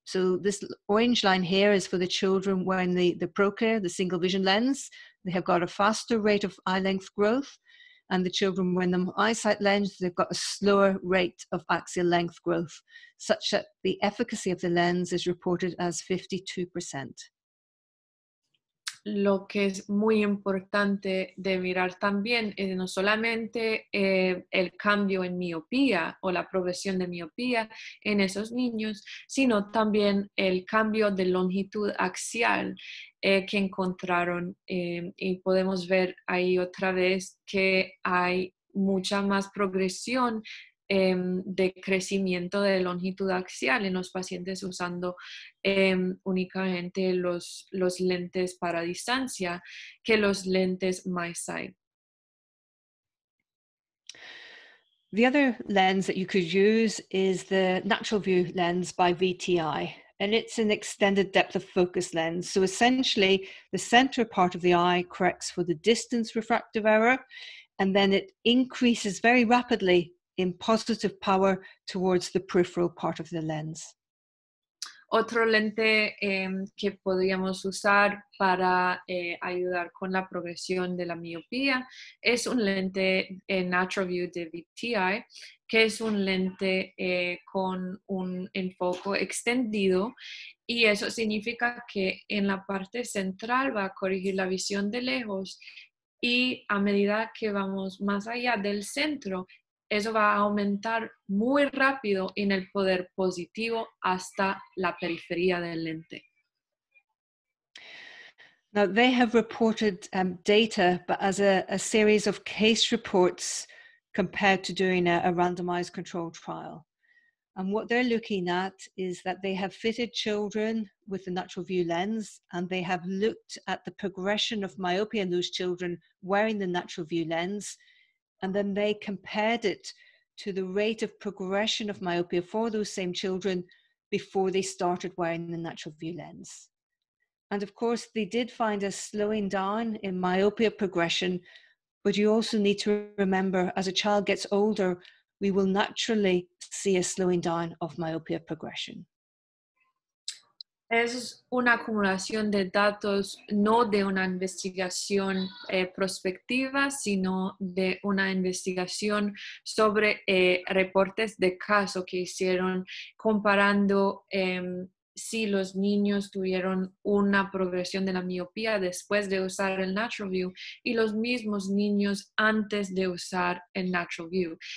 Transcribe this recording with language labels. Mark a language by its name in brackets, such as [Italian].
[English] So this orange line here is for the children wearing the ProClear, the single vision lens. They have got a faster rate of eye length growth. And the children wearing the MiSight lens, they've got a slower rate of axial length growth, such that the efficacy of the lens is reported as 52%. [Spanish] Lo que es muy importante de mirar también es no solamente el cambio en miopía o la progresión de miopía en esos niños, sino también el cambio de longitud axial que encontraron. Y podemos ver ahí otra vez que hay mucha más progresión de crecimiento de longitud axial en los pacientes usando únicamente los lentes para distancia que los lentes MiSight. [English] The other lens that you could use is the Natural View lens by VTI, and it's an extended depth of focus lens. So essentially, the center part of the eye corrects for the distance refractive error, and then it increases very rapidly in positive power towards the peripheral part of the lens. [Spanish] Otro lente que podríamos usar para ayudar con la progresión de la miopía es un lente Natural View de VTI, que es un lente con un enfoque extendido, y eso significa que en la parte central va a corregir la visión de lejos, y a medida que vamos más allá del centro, eso va a aumentar muy rápido en el poder positivo hasta la periferia del lente. [English] Now, they have reported data, but as a series of case reports compared to doing a randomized controlled trial. And what they're looking at is that they have fitted children with the Natural View lens, and they have looked at the progression of myopia in those children wearing the Natural View lens. And then they compared it to the rate of progression of myopia for those same children before they started wearing the Natural View lens. And of course, they did find a slowing down in myopia progression, but you also need to remember, as a child gets older, we will naturally see a slowing down of myopia progression. [Spanish] Es una acumulación de datos no de una investigación prospectiva, sino de una investigación sobre reportes de caso que hicieron comparando si los niños tuvieron una progresión de la miopía después de usar el Natural View y los mismos niños antes de usar el Natural View.